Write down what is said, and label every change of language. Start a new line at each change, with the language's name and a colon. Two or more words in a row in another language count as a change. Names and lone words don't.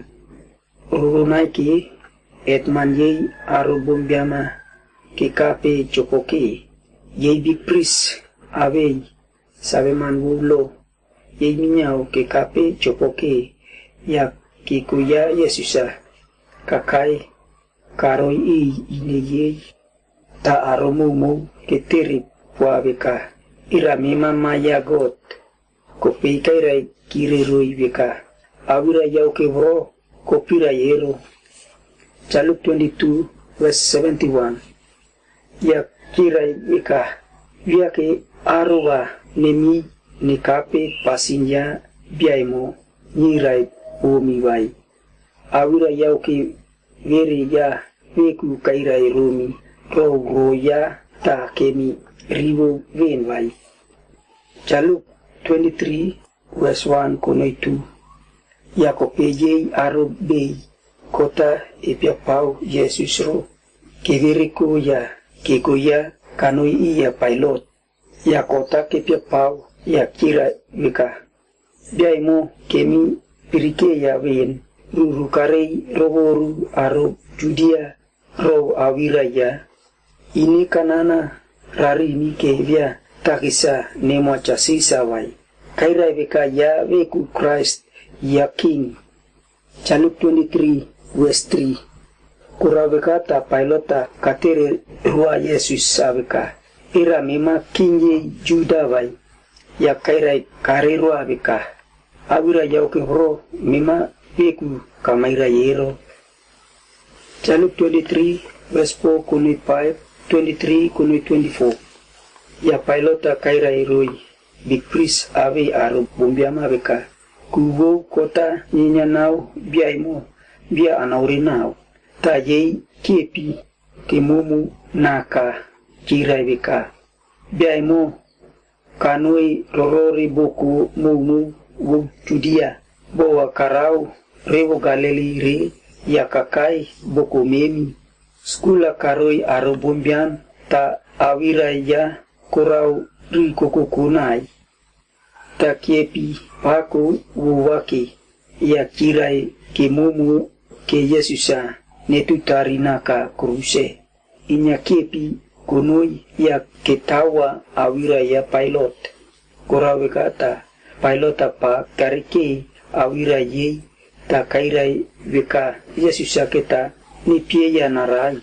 Orokaiva: Urunaiki et manyei arubumbiama kikape chokoke yei
English: big priest
Orokaiva: awei sabeman wulo yei minyao kikape chokoke ya kikuya Yesusa kakai karoi i ineyei ta aromumu ketiri puabeka ira mema maya got kopi kairai kire roi veka awira yau kevro kopira yero. Jaluk 22 verse 71 ya kirai veka viake aruga nemi nikape pasinya biaimo nirai omi vai awira yau ke veri ya veku kairai romi roya ta kemi rivo ven vai. Jaluk 23 verse 1 konoi 2 Yakopeje aro bei kota epia pau Yesus ro keveriko ya kegoya kanoi iya pilot ya kota kepia pau ya kira vika biaimo kemi pirike ya ven rurukarei roboru aro Judia ro awira ya ini kanana rari ni kevia takisa nemo chasisa vai kaira vika ya veku Christ ya king. Jaluk 23 verse 3 kuravekata pilota katere rua Yesus saveka ira mema kinye Juda vai ya kaira kare rua veka awira yauke hro mema veku kamaira yero. Jaluk 23 verse 4 kunit 5 23 kunit 24 ya pilota kaira iroi
English: big priest
Orokaiva: ave aro bombiama veka kubo kota nyinya nau biaimo bia anauri nau ta yei kepi kemumu naka kirai veka biaimo kanoi rorori boku mumu wo Judia bowa karau revo Galili re ya kakai boku memi skula karoi aro bombian ta awira ya korau ri kokokunai ta kiepi paku wuwaki ya kirai kemumu ke Yesusa netutarinaka kruse inya kiepi kunoi ya ketawa awira ya pilot korawe kata pilot apa karike awira ye ta kairai veka Yesusa keta ni pie ya narai.